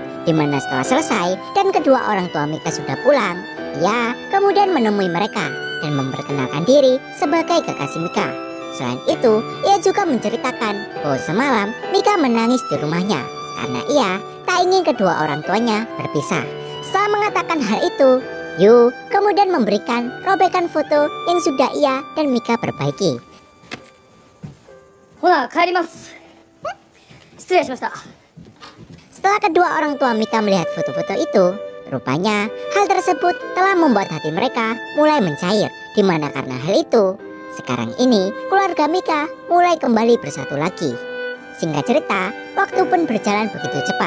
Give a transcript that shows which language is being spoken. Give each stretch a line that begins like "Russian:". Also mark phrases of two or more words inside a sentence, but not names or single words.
Indonesian: Di mana setelah selesai dan kedua orang tua Mika sudah pulang, ia kemudian menemui mereka dan memperkenalkan diri sebagai kekasih Mika. Selain itu, ia juga menceritakan bahwa semalam Mika menangis di rumahnya karena ia tak ingin kedua orang tuanya berpisah. Setelah mengatakan hal itu, Yu kemudian memberikan robekan foto yang sudah ia dan Mika perbaiki.
Japanese: う。ほな帰ります。失礼しました。
Indonesian: Setelah kedua orang tua Mika melihat foto-foto itu, rupanya hal tersebut telah membuat hati mereka mulai mencair. Di mana karena hal itu, sekarang ini keluarga Mika mulai kembali bersatu lagi. Singkat cerita, waktu pun berjalan begitu cepat.